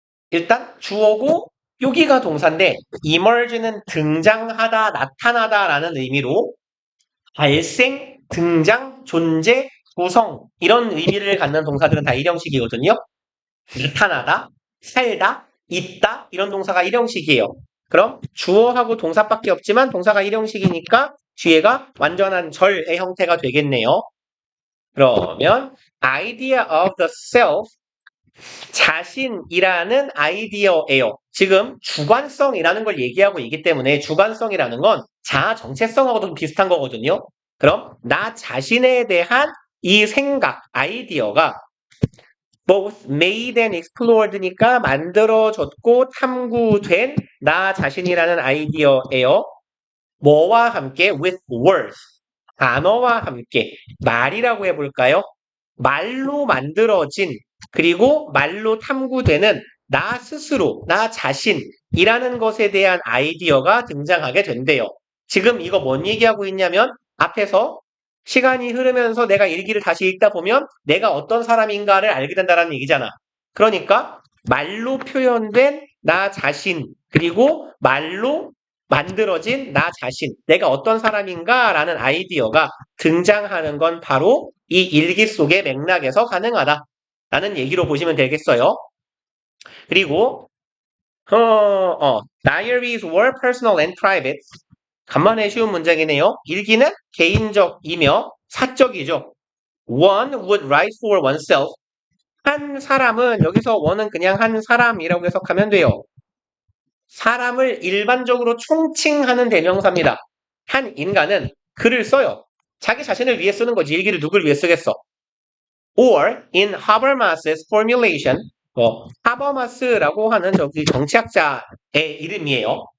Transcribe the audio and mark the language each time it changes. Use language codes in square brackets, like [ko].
[ko] 일단 주어고 여기가 동사인데 emerge는 등장하다, 나타나다라는 의미로 발생, 등장, 존재, 구성 이런 의미를 갖는 동사들은 다 일형식이거든요. 나타나다, 살다, 있다 이런 동사가 일형식이에요. 그럼 주어하고 동사밖에 없지만 동사가 일형식이니까 뒤에가 완전한 절의 형태가 되겠네요. 그러면 [en] idea of the self [ko] 자신이라는 아이디어예요. 지금 주관성이라는 걸 얘기하고 있기 때문에 주관성이라는 건 자아 정체성하고도 비슷한 거거든요. 그럼 나 자신에 대한 이 생각, 아이디어가 [en] both made and explored [ko] 니까 만들어졌고 탐구된 나 자신이라는 아이디어예요. 뭐와 함께? [en] with words. [ko] 단어와 함께. 말이라고 해볼까요? 말로 만들어진 그리고 말로 탐구되는 나 스스로, 나 자신이라는 것에 대한 아이디어가 등장하게 된대요. 지금 이거 뭔 얘기하고 있냐면 앞에서 시간이 흐르면서 내가 일기를 다시 읽다 보면 내가 어떤 사람인가를 알게 된다는 얘기잖아. 그러니까 말로 표현된 나 자신 그리고 말로 만들어진 나 자신, 내가 어떤 사람인가라는 아이디어가 등장하는 건 바로 이 일기 속의 맥락에서 가능하다라는 얘기로 보시면 되겠어요. [en] 그리고 diaries were personal and private. [ko] 간만에 쉬운 문장이네요. 일기는 개인적이며 사적이죠. [en] One would write for oneself. [ko] 한 사람은 여기서 one은 그냥 한 사람이라고 해석하면 돼요. 사람을 일반적으로 총칭하는 대명사입니다. 한 인간은 글을 써요. 자기 자신을 위해 쓰는 거지. 일기를 누굴 위해 쓰겠어. [en] Or in Habermas's formulation, [ko] 하버마스라고 하는 저기 정치학자의 이름이에요.